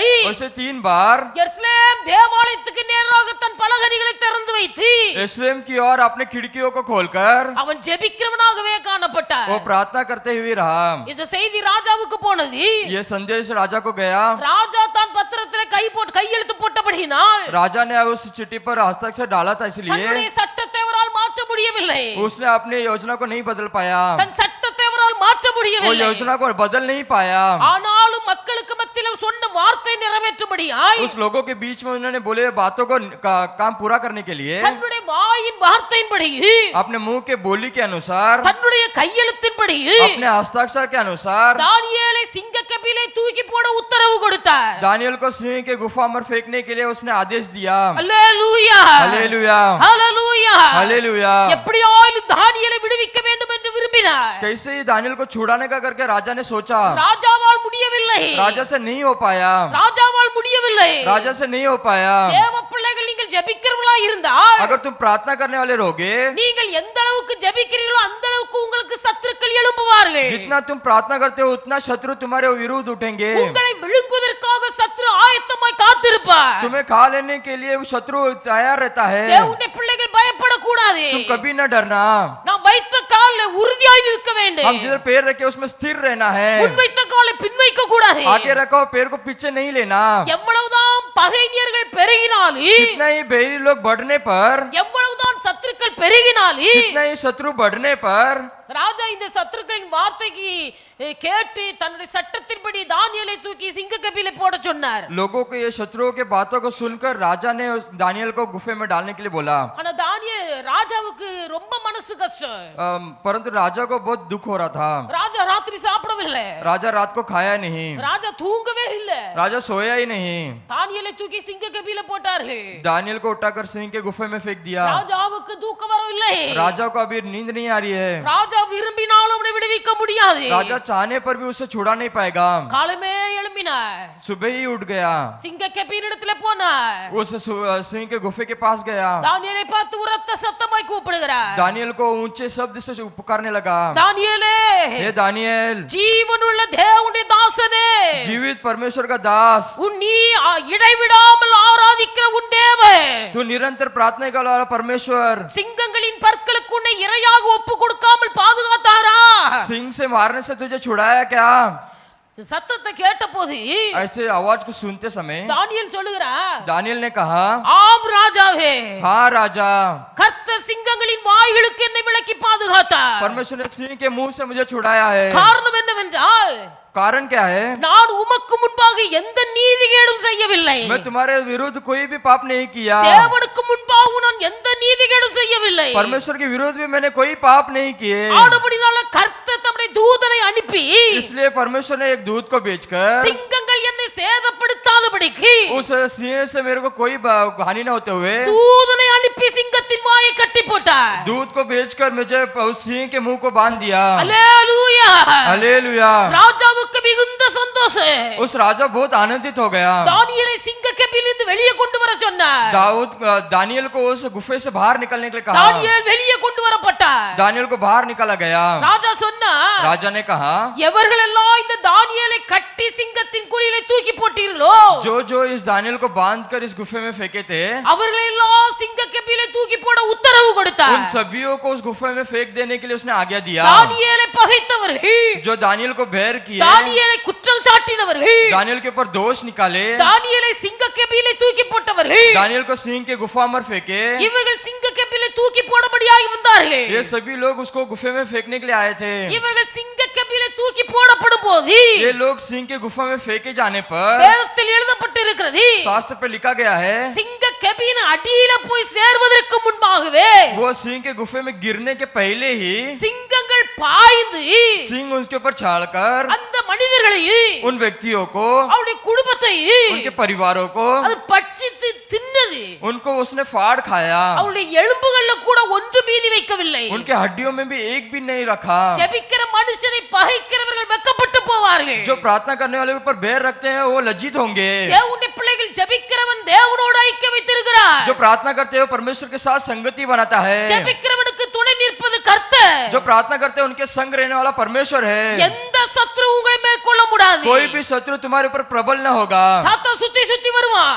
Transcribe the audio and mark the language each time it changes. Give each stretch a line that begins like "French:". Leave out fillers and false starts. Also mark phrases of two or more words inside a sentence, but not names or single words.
Hindi: वैसे 3 बार
Tamil: எருசலேம் தேவாலயத்துக்கு நேராக தன் பலகணிகளை திறந்து வைத்து
Hindi: यरूशलेम की ओर अपने खिड़कियों को खोलकर
Tamil: அவன் ஜெபிக்கிறவனாகவே காணப்பட்டார்.
Hindi: वो प्रार्थना करते हुए रहा।
Tamil: இந்த செய்தி ராஜாவுக்கு போனது.
Hindi: ये संदेश राजा को गया।
Tamil: ராஜா தான் பத்திரத்திலே கையெழுத்து போட்டபடியினால்
Hindi: राजा ने उस चिट्ठी पर हस्ताक्षर डाला था, इसलिए
Tamil: தன்னுடைய சட்டத்தை அவரால் மாற்ற முடியவில்லை.
Hindi: उसने अपनी योजना को नहीं बदल पाया।
Tamil: தன் சட்டத்தை அவரால் மாற்ற
Hindi: वो
Tamil: முடியவில்லை.
Hindi: योजना को बदल नहीं पाया।
Tamil: ஆனாலும் மக்களுக்கு மத்தியில சொன்ன வார்த்தை நிறைவேற்றும்படியாய்
Hindi: उस लोगों के बीच में उन्होंने बोले बातों को काम पूरा करने के लिए
Tamil: தன்னுடைய வாயின் வார்த்தையின்படி
Hindi: अपने मुंह के बोली के अनुसार
Tamil: தன்னுடைய கையெழுத்தின்படி
Hindi: अपने हस्ताक्षर के अनुसार
Tamil: தானியேலை சிங்கக்கபிலே தூக்கி போட உத்தரவு கொடுத்தார்.
Hindi: दानियल को सिंह के गुफा में फेंकने के लिए उसने आदेश दिया।
Tamil: அல்லேலூயா
Hindi: हालेलुया
Tamil: அல்லேலூயா.
Hindi: हालेलुया।
Tamil: எப்படியாயிலும் தானியேலை விடுவிக்க வேண்டும் என்று விரும்பினார்.
Hindi: कैसे ही दानियल को छुड़ाने का करके राजा ने सोचा,
Tamil: ராஜாவால் முடியவில்லை.
Hindi: राजा से नहीं हो पाया।
Tamil: ராஜாவால் முடியவில்லை.
Hindi: राजा से नहीं हो पाया।
Tamil: தேவ பிள்ளைகள் நீங்கள் ஜெபிக்கிறவர்களா இருந்தால்
Hindi: अगर तुम प्रार्थना करने वाले रहोगे,
Tamil: நீங்கள் எந்த அளவுக்கு ஜெபிக்கிறீர்களோ அந்த அளவுக்கு உங்களுக்கு சத்துருக்கள் எழும்புவார்கள்.
Hindi: जितना तुम प्रार्थना करते हो उतना शत्रु तुम्हारे विरुद्ध उठेंगे।
Tamil: உங்களை விழுங்குவதற்காக சத்துரு ஆயத்தமாய் காத்திருப்பார்.
Hindi: तुम्हें खा लेने के लिए वो शत्रु तैयार रहता है।
Tamil: தேவனுடைய பிள்ளைகள் பயப்படக்கூடாது.
Hindi: तुम कभी न डरना।
Tamil: நாம் வைத்த காலில் உறுதியாய் நிற்க வேண்டும்.
Hindi: हम जिधर पैर रखे उसमें स्थिर रहना है।
Tamil: முன் வைத்த காலை பின் வைக்க கூடாது.
Hindi: आगे रखो, पैर को पीछे नहीं लेना।
Tamil: எவ்வளவுதான் பகைஞர்கள் பெருகினாலும்
Hindi: कितना ही बैरी लोग बढ़ने पर,
Tamil: எவ்வளவுதான் சத்துருக்கள் பெருகினாலும்
Hindi: कितना ही शत्रु बढ़ने पर
Tamil: ராஜா இந்த சத்துருக்களின் வார்த்தைக்கு கேட்டு தன்னுடைய சட்டத்தின்படி தானியேலை தூக்கி சிங்கக்கபிலே போட சொன்னார்.
Hindi: लोगों को ये शत्रुओं के बातों को सुनकर राजा ने उस दानियल को गुफे में डालने के लिए बोला।
Tamil: ஆனா ராஜாவுக்கு ரொம்ப மனசு கஷ்டம்.
Hindi: परंतु राजा को बहुत दुख हो रहा था।
Tamil: ராஜா ராத்திரி சாப்பிடவில்லை.
Hindi: राजा रात को खाया नहीं।
Tamil: ராஜா தூங்கவே இல்லை.
Hindi: राजा सोया ही नहीं।
Tamil: தானியேலை தூக்கி சிங்கக்கபிலே போட்டார்கள்.
Hindi: दानियल को उठाकर सिंह के गुफे में फेंक दिया।
Tamil: ராஜாவுக்கு தூக்கம் வரவில்லை.
Hindi: राजा को अभी नींद नहीं आ रही है।
Tamil: ராஜா விரும்பினாலும் அவனை விடுவிக்க முடியாது.
Hindi: राजा चाहने पर भी उसे छुड़ा नहीं पाएगा।
Tamil: காலமே எழும்பினார்.
Hindi: सुबह ही उठ गया।
Tamil: சிங்கக்கபியினிடத்திலே போனார்.
Hindi: उस सिंह के गुफे के पास गया।
Tamil: தானியேலை பார்த்து உரத்த சத்தமாய் கூப்பிடுகிறார்.
Hindi: दानियल को ऊंचे शब्द से पुकारने लगा,
Tamil: தானியேலே,
Hindi: हे दानियल,
Tamil: ஜீவனுள்ள தேவனுடைய தாசனே,
Hindi: जीवित परमेश्वर का दास,
Tamil: நீ இடைவிடாமல் ஆராதிக்கிற உன் தேவன்,
Hindi: तू निरंतर प्रार्थना करने वाला परमेश्वर
Tamil: சிங்கங்களின் பற்களுக்கு உன்னை இரையாக ஒப்பு கொடுக்காமல் பாதுகாத்தாரா?
Hindi: सिंह से मारने से तुझे छुड़ाया क्या?
Tamil: சத்தத்தை கேட்டபோது
Hindi: ऐसे आवाज को सुनते समय
Tamil: தானியேல் சொல்லுகிறார்,
Hindi: दानियल ने कहा,
Tamil: ஆம் ராஜாவே,
Hindi: हाँ राजा,
Tamil: கர்த்தர் சிங்கங்களின் வாய்களுக்கு என்னை விலக்கி பாதுகாத்தார்.
Hindi: परमेश्वर ने सिंह के मुंह से मुझे छुड़ाया है।
Tamil: காரணம் என்னவென்றால்
Hindi: कारण क्या है?
Tamil: நான் உமக்கு முன்பாக எந்த நீதிகேடும் செய்யவில்லை.
Hindi: मैं तुम्हारे विरुद्ध कोई भी पाप नहीं किया।
Tamil: தேவனுக்கு முன்பாக நான் எந்த நீதிகேடும் செய்யவில்லை.
Hindi: परमेश्वर के विरोध में मैंने कोई पाप नहीं किए।
Tamil: ஆனபடினால கர்த்தர் தம்முடைய தூதனை அனுப்பி
Hindi: इसलिए परमेश्वर ने एक दूत को भेजकर
Tamil: சிங்கங்கள் என்னை சேதப்படுத்தாதபடிக்கு
Hindi: उस सिंह से मेरे को कोई हानि न होते हुए
Tamil: தூதனை அனுப்பி சிங்கத்தின் வாயை கட்டி போட்டார்.
Hindi: दूत को भेजकर मुझे उस सिंह के मुंह को बांध दिया।
Tamil: அல்லேலூயா.
Hindi: हालेलुया।
Tamil: ராஜாவுக்கு மிகுந்த சந்தோஷம்.
Hindi: उस राजा बहुत आनंदित हो गया।
Tamil: தானியேலை சிங்கக்கபிலிருந்து வெளியே கொண்டு வர சொன்னார்.
Hindi: दानियल को उस गुफे से बाहर निकलने के लिए कहा।
Tamil: தானியேல் வெளியே கொண்டு வரப்பட்டார்.
Hindi: दानियल को बाहर निकाला गया।
Tamil: ராஜா சொன்னார்,
Hindi: राजा ने कहा,
Tamil: எவர்களெல்லாம் இந்த தானியேலை கட்டி சிங்கத்தின் குழியிலே தூக்கி போட்டீர்களோ,
Hindi: जो जो इस दानियल को बांधकर इस गुफे में फेंके थे,
Tamil: அவர்களெல்லாம் சிங்கக்கபிலே தூக்கி போட உத்தரவு கொடுத்தார்.
Hindi: उन सभी को उस गुफे में फेंक देने के लिए उसने आज्ञा दिया।
Tamil: தானியேலை பகைத்தவர்கள்,
Hindi: जो दानियल को बैर किए,
Tamil: தானியேலை குற்றம் சாட்டினவர்கள்,
Hindi: दानियल के ऊपर दोष निकाले,
Tamil: தானியேலை சிங்கக்கபிலே தூக்கி போட்டவர்கள்,
Hindi: दानियल को सिंह के गुफा में फेंके,
Tamil: இவர்கள் சிங்கக்கபிலே தூக்கி போடபடியாய் வந்தார்கள்.
Hindi: ये सभी लोग उसको गुफे में फेंकने के लिए आए थे।
Tamil: இவர்கள் சிங்கக்கபிலே தூக்கி போடப்படும் போது
Hindi: ये लोग सिंह के गुफा में फेंके जाने पर
Tamil: வேதத்தில் எழுதப்பட்டிருக்கிறது,
Hindi: शास्त्र पे लिखा गया है,
Tamil: சிங்கக்கபியின் அடியில போய் சேர்வதற்கு முன்பாகவே
Hindi: वो सिंह के गुफे में गिरने के पहले ही
Tamil: சிங்கங்கள் பாய்ந்து
Hindi: सिंह उसके ऊपर छाड़कर
Tamil: அந்த மனிதர்களையும்
Hindi: उन व्यक्तियों को,
Tamil: அவருடைய குடும்பத்தையும்
Hindi: उनके परिवारों को,
Tamil: அது பட்சித்து தின்னது.
Hindi: उनको उसने फाड़ खाया।
Tamil: அவருடைய எலும்புகள்ல கூட ஒன்று மீதி வைக்கவில்லை.
Hindi: उनके हड्डियों में भी एक भी नहीं रखा।
Tamil: ஜெபிக்கிற மனுஷனை பகைக்கிறவர்கள் வெட்கப்பட்டு போவார்கள்.
Hindi: जो प्रार्थना करने वाले के ऊपर बैर रखते हैं वो लज्जित होंगे।
Tamil: தேவனுடைய பிள்ளைகள் ஜெபிக்கிறவன் தேவனோடு ஐக்கியம் வைத்திருக்கிறார்.
Hindi: जो प्रार्थना करते हैं वो परमेश्वर के साथ संगति बनाता है।
Tamil: ஜெபிக்கிறவனுக்கு துணை நிற்பது கர்த்தர்.
Hindi: जो प्रार्थना करते हैं उनके संग रहने वाला परमेश्वर है।
Tamil: எந்த சத்ரு உங்களை மேற்கொள்ள முடியாது.
Hindi: कोई भी शत्रु तुम्हारे ऊपर प्रबल न होगा।
Tamil: சாத்தான் சுத்தி சுத்தி வருவான்.